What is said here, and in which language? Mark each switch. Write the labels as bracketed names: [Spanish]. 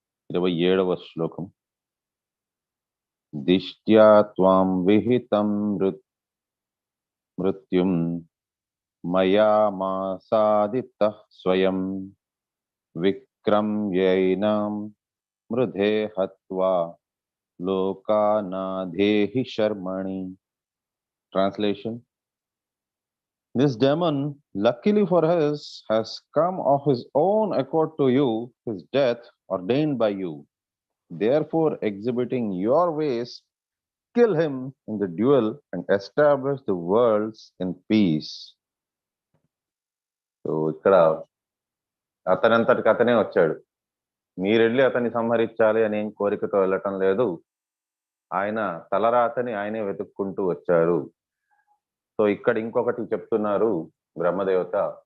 [Sanskrit] 27వ శ్లోకం. దిష్ట్యా త్వాం విహితం మృత్యుం మయా మాసాదితః స్వయం విక్రమ్యైనం మృధే హత్వా లోకానాధేహి శర్మణి. [English] Translation: This demon, luckily for us, has come of his own accord to you, his death ordained by you. Therefore, exhibiting your ways, kill him in the duel and establish the worlds in peace. [Telugu] So, ఇక్కడ అతనంతటికి అతనే వచ్చాడు. మీరెళ్ళి అతన్ని సంహరించాలి అని ఏం కోరికతో వెళ్ళటం లేదు. ఆయన తలరాతని ఆయనే వెతుక్కుంటూ వచ్చారు. సో ఇక్కడ ఇంకొకటి చెప్తున్నారు బ్రహ్మదేవత.